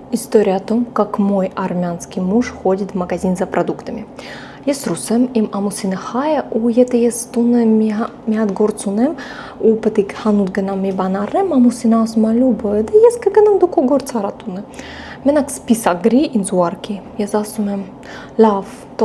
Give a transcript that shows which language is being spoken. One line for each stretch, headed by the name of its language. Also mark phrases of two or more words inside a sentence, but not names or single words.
Russian: История о том, как мой армянский муж ходит в магазин за продуктами.
Armenian: Ես ռուս եմ, իմ ամուսինը հայ է, ու եթե ես տունը մի հատ գործ ունեմ ու պետք է հանուտ գնամ մի բան առնեմ, ամուսինը ասում է լուբը, դե ես կգնամ դու քո գործ արա տունը։ Մենակ սպիսակ գրի ինձ ուղարկի։ Ես ասում եմ, լավ, թող